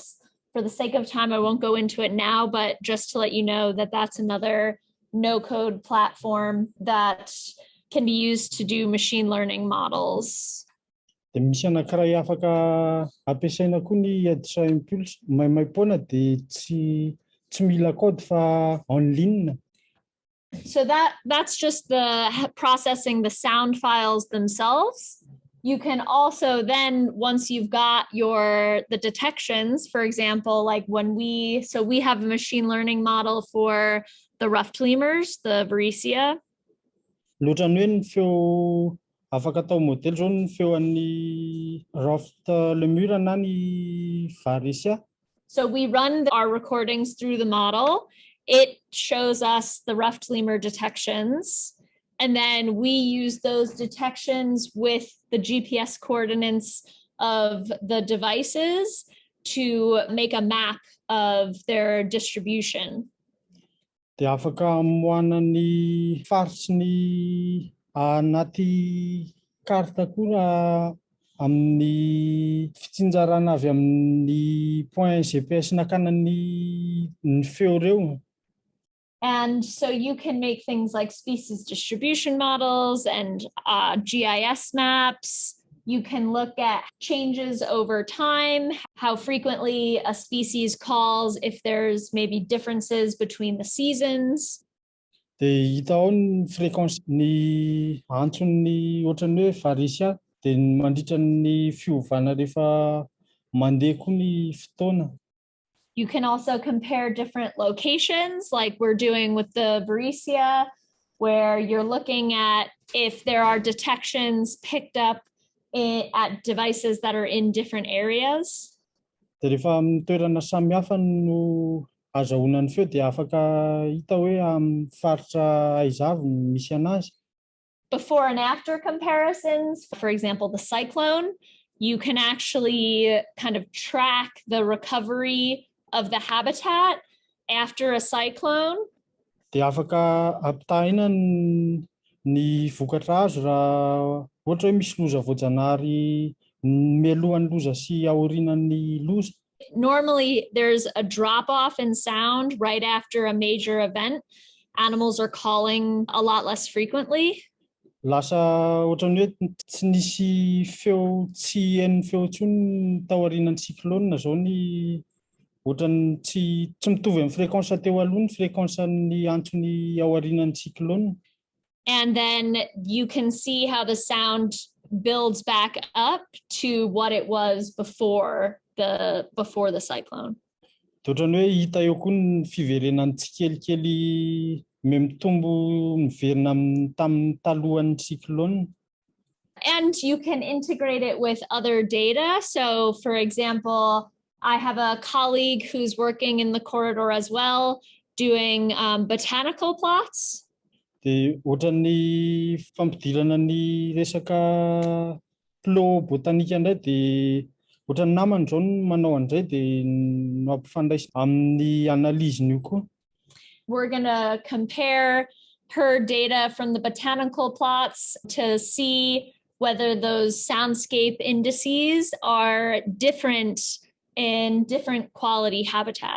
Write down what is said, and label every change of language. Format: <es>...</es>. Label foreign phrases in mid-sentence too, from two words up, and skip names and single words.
<en>For the sake of time, I won't go into it now, but just to let you know that that's another no code platform that can be used to do machine learning models.</en> <mg>Dia misy anankiray afaka ampiasaina koa ny Edge Impulse. Maimaipoana dia tsy mila code fa</mg> <fr>en ligne.</fr> <en>So that's just the processing the sound files themselves. You can also then, once you've got the detections, for example, like we have a machine learning model for the rough lemurs, the Varicea.</en> <mg>Loatra ny hoe ny feo afaka atao modèle zao ny feo an'ny</mg> <en>rough lemur</en> <mg>na ny Varicea.</mg> <en>So we run our recordings through the model. It shows us the rough lemur detections, and then we use those detections with the GPS coordinates of the devices to make a map of their distribution.</en> <mg>Dia afaka amoahana ny faritsy ny anaty karta koa raha amin'ny fitsinjarana avy amin'ny point GPS nakana ny feo reo.</mg> <en>And so you can make things like species distribution models and GIS maps. You can look at changes over time, how frequently a species calls, if there's maybe differences between the seasons.</en> <mg>Dia hita ao ny fréquence ny antson'ny ohatran'ny hoe varisy dia mandritra ny fiovana rehefa mandeha koa ny fotoana.</mg> <en>You can also compare different locations, like we're doing with the Varisia, where you're looking at if there are detections picked up at devices that are in different areas.</en> <mg>Dia rehefa amin'ny toerana samihafa no azahoana ny feo dia afaka hita hoe amin'ny faritra aiza avy no misy anazy.</mg> <en>Before and after comparisons, for example, the cyclone, you can actually kind of track the recovery of the habitat after a cyclone.</en> <mg>Dia afaka ampitahina ny vokatra azo raha ohatra hoe misy loza voajanahary mialohan'ny loza sy aorianan'ny loza.</mg> <en>Normally, there's a drop off in sound right after a major event. Animals are calling a lot less frequently.</en> <mg>Lasa ohatran'ny hoe tsy nisy feo tsy hen'ny feo intsony tao aorianan'ny cyclone zao ny ohatran'ny tsy mitovy amin'ny fréquence teo aloha ny fréquence ny antsony ao aorianan'ny cyclone.</mg> <en>And then you can see how the sound builds back up to what it was before the cyclone.</en> <mg>Ohatran'ny hoe hita eo koa ny fiverenan'ny tsikelikely mitombo miverina tamin'ny talohan'ny cyclone.</mg> <en>And you can integrate it with other data. So for example, I have a colleague who's working in the corridor as well, doing botanical plots.</en> <mg>Dia ohatran'ny fampidirana ny resaka plot botanika indray dia ohatran'ny namany zao no manao andray dia no ampifandraisy amin'ny analyse-ny io koa.</mg> <en>We're going to compare her data from the botanical plots to see whether those soundscape indices are different in different quality habitat.</en>